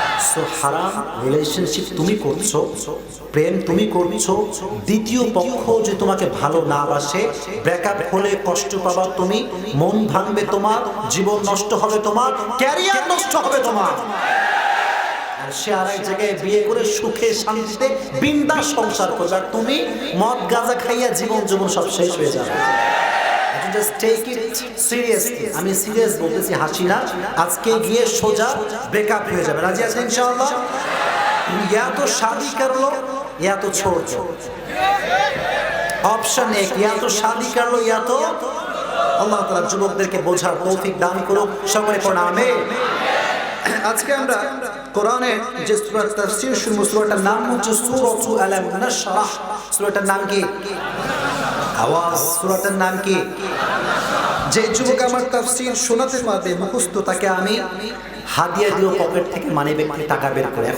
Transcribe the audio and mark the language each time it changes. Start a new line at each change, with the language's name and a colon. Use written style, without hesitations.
Bangla: So হারাম relationship তুমি করছো, প্রেম তুমি করছো, দ্বিতীয় পক্ষ যে তোমাকে ভালো না বাসে, ব্রেকআপ হলে কষ্ট পাবা তুমি, মন ভাঙবে তোমার, জীবন নষ্ট হবে তোমার, ক্যারিয়ার নষ্ট হবে তোমার, আর সে আরেক জায়গায় বিয়ে করে সুখে শান্তিতে বিন্দাস সংসার করবে, আর তুমি মদ গাঁজা খাইয়া জীবন সব শেষ হয়ে যাবে।
English: Just take it seriously.
Bangla: আমি সিরিয়াস বলতেছি, হাসি না। আজকে গিয়ে সোজা ব্রেকআপ হয়ে যাবে, রাজি আছেন ইনশাআল্লাহ?
Hindi: या तो शादी कर लो या तो छोड़ दो,
Bangla: অপশন এক,
Hindi: या तो शादी कर लो या तो।
Bangla: আল্লাহ তাআলা যুবকদেরকে বোঝার তৌফিক দান করুক, সকলে পড়ুন আমিন। আজকে আমরা কোরআনের যে সূরার তাফসীর শুনবো, সূরাটার নাম হচ্ছে সূরাতু আলাম নাশরাহ। সূরাটার নাম কি? আওয়াজ, সূরাটার নাম কি? যে যুবক আমার তাফসীর শোনাতে পারবে মুখস্থ, তাকে আমি হাদিয়া দিও পকেট থেকে, মানিব্যাগ থেকে টাকা বের করে।